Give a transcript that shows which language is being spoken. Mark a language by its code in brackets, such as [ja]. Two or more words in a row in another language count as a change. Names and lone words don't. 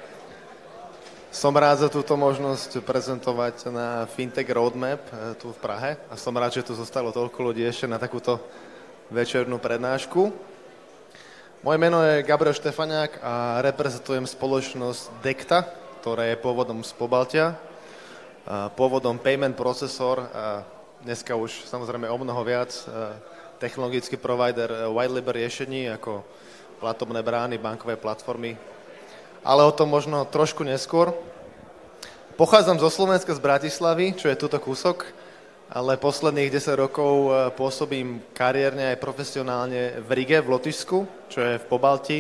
[sk] Som rád za túto možnosť prezentovať na Fintech Roadmap tu v Prahe a som rád, že tu zostalo toľko ľudí ešte na takúto večernú prednášku. Moje meno je Gabriel Štefaniak a reprezentujem spoločnosť Dekta, ktorá je pôvodom z Pobaltia, pôvodom [en] payment processor [sk] a dneska už samozrejme o mnoho viac technologický provider [en] white label [sk] riešení ako platobné brány, bankové platformy. Ale o tom možno trošku neskôr. Pochádzam zo Slovenska, z Bratislavy, čo je tuto kúsok, ale posledných 10 rokov pôsobím kariérne aj profesionálne v Rige, v Lotyšsku, čo je v Pobalti.